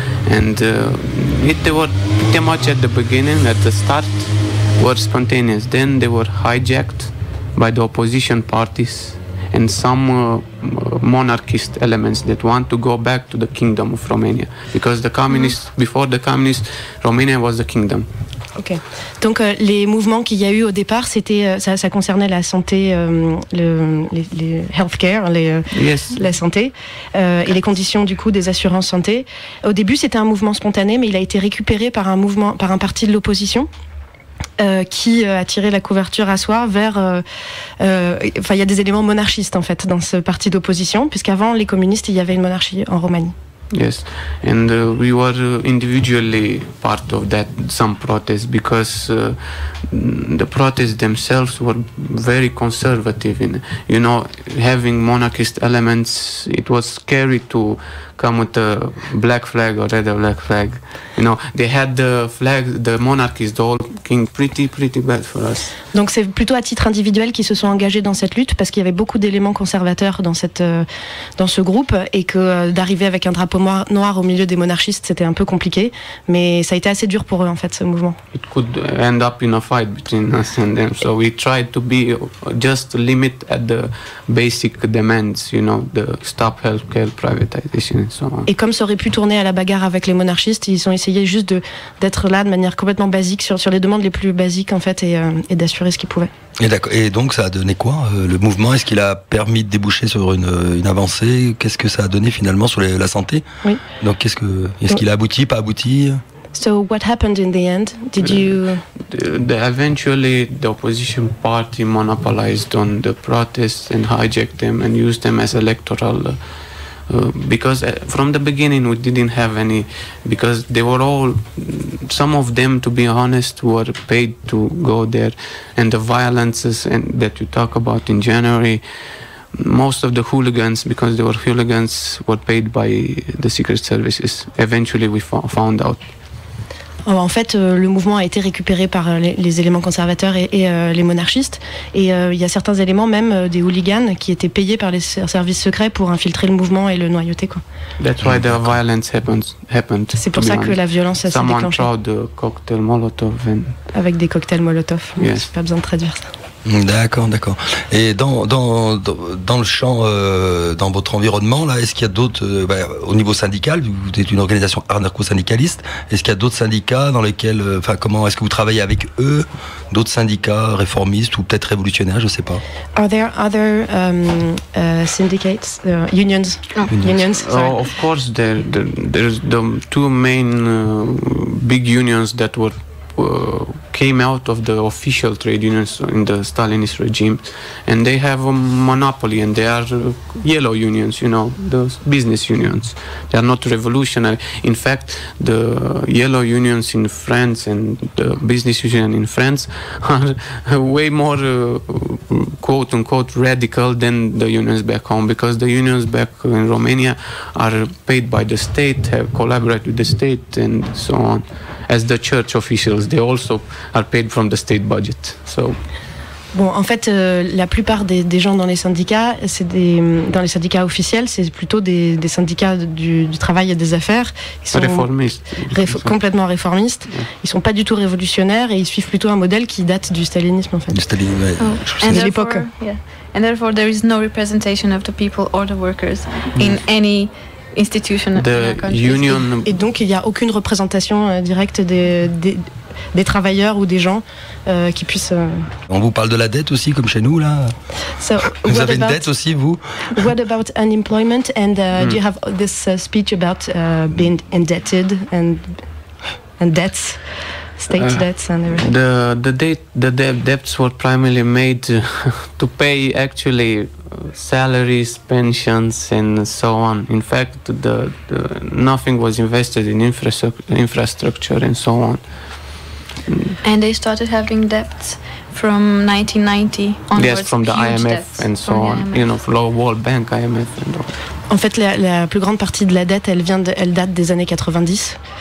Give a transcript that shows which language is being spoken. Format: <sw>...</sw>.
<en>And they were pretty much at the beginning, at the start, were spontaneous. Then they were hijacked by the opposition parties and some monarchist elements that want to go back to the kingdom of Romania. Because the communists, before the communists, Romania was the kingdom. Ok.</en> <fr>Donc les mouvements qu'il y a eu au départ, c'était ça concernait la santé, les healthcare, la santé et les conditions du coup des assurances santé. Au début, c'était un mouvement spontané, mais il a été récupéré par un parti de l'opposition. Qui a tiré la couverture à soi vers... il y a des éléments monarchistes en fait dans ce parti d'opposition, puisqu'avant les communistes, il y avait une monarchie en Roumanie.</fr> <en>Yes, and we were individually part of some protests because the protests themselves were very conservative. Having monarchist elements, it was scary to come with a black flag or red or black flag. They had the flag, the monarchies, the old king, pretty bad for us.</en> <fr>Donc c'est plutôt à titre individuel qu'ils se sont engagés dans cette lutte parce qu'il y avait beaucoup d'éléments conservateurs dans ce groupe et que d'arriver avec un drapeau noir au milieu des monarchistes, c'était un peu compliqué, mais ça a été assez dur pour eux en fait, ce mouvement.</fr> <en>It could end up in a fight between us and them, so we tried to be just limit at the basic demands, the stop healthcare privatization and so on.</en> <fr>Et comme ça aurait pu tourner à la bagarre avec les monarchistes, ils ont essayé juste d'être là de manière complètement basique sur les demandes les plus basiques en fait et d'assurer ce qu'ils pouvaient. Et donc ça a donné quoi le mouvement? Est-ce qu'il a permis de déboucher sur une avancée? Qu'est-ce que ça a donné finalement sur la santé? Oui. Donc est-ce qu'il a abouti, pas abouti?</fr> <en>So what happened in the end? Did you? Eventually, the opposition party monopolized on the protests and hijacked them and used them as electoral. Because from the beginning we didn't have any, because they were all, some of them, to be honest, were paid to go there, and the violences that you talk about in January, most of the hooligans, because they were hooligans, were paid by the secret services. Eventually we found out.</en> <fr>En fait, le mouvement a été récupéré par les éléments conservateurs et les monarchistes. Et il y a certains éléments, même des hooligans, qui étaient payés par les services secrets pour infiltrer le mouvement et le noyauter, quoi.</fr> <en>That's why the violence happened.</en> <fr>C'est pour ça que la violence s'est déclenchée.</fr> <en>Someone threw the cocktail Molotov</en> <fr>avec des cocktails Molotov.</fr> <en>Yes.</en> <fr>Pas besoin de traduire ça. D'accord. Et dans le champ, dans votre environnement, là, est-ce qu'il y a d'autres, au niveau syndical, vous êtes une organisation anarcho-syndicaliste, est-ce qu'il y a d'autres syndicats dans lesquels, comment est-ce que vous travaillez avec eux, d'autres syndicats réformistes ou peut-être révolutionnaires, je sais pas.</fr> <en>Are there other syndicates, unions? Unions. Oh, of course, there's the two main big unions that were came out of the official trade unions in the Stalinist regime, and they have a monopoly, and they are yellow unions, the business unions. They are not revolutionary. In fact, the yellow unions in France and the business union in France are way more quote-unquote radical than the unions back home, because the unions back in Romania are paid by the state, have collaborated with the state, and so on. As the church officials, they also are paid from the state budget. So.</en> <fr>Bon, en fait, la plupart des gens dans les syndicats, dans les syndicats officiels, c'est plutôt des syndicats du travail et des affaires. Ils sont réformistes. Complètement réformistes.</fr> <en>Yeah.</en> <fr>Ils sont pas du tout révolutionnaires et ils suivent plutôt un modèle qui date du stalinisme, en fait. Du stalinisme, ouais. De l'époque.</fr> <en>Yeah. And therefore, there is no representation of the people or the workers in any institution. Union.</en> <fr>Et donc, il n'y a aucune représentation directe des travailleurs ou des gens qui puissent... On vous parle de la dette aussi, comme chez nous, là. Vous avez une dette aussi, vous?</fr> <en>What about unemployment? And do you have this speech about being indebted and debts? State debts and everything. The debts were primarily made to pay actually salaries, pensions, and so on. In fact, nothing was invested in infrastructure and so on. And they started having debts from 1990 onwards. Yes, from the IMF and so on. From the World Bank, IMF and all.</en> <fr>En fait, la plus grande partie de la dette, elle date des années 90.</fr>